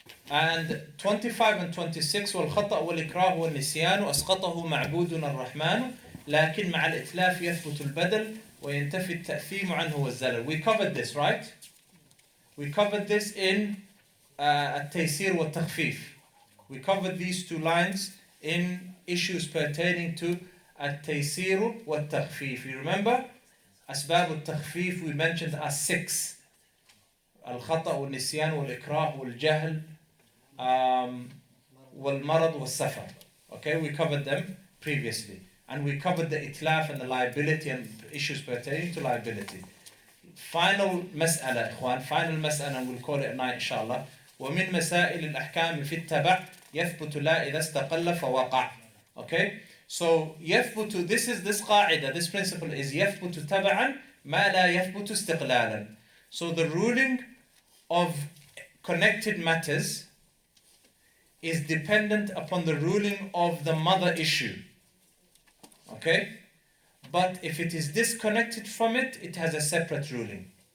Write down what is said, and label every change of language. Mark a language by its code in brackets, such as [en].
[en] And 25 and 26 [ar] والخطأ والإكراه والنسيان أسقطه معبودنا الرحمن لكن مع الإتلاف يثبت البدل وينتفي التأثيم عنه والزلل. [en] We covered this, right? We covered this in [ar] التيسير والتخفيف. [en] We covered these 2 lines in issues pertaining to [ar] التيسير والتخفيف. [en] You remember? [ar] أسباب التخفيف [en] we mentioned as 6. [ar] الخطأ والنسيان والإكراه والجهل والمرض والسفر. [en] Okay, we covered them previously. And we covered the itlaf and the liability and issues pertaining to liability. Final [ar] مسألة إخوان, [en] final مسألة, and we'll call it a night inshallah. [ar] ومن مسائل الأحكام في التبع يثبت لا إذا استقل فوقع. [en] Okay, so [ar] يثبت, this قاعدة, [en] this principle is [ar] يثبت تبعا ما لا يثبت استقلالا. [en] So the ruling of connected matters is dependent upon the ruling of the mother issue. Okay? But if it is disconnected from it, it has a separate ruling.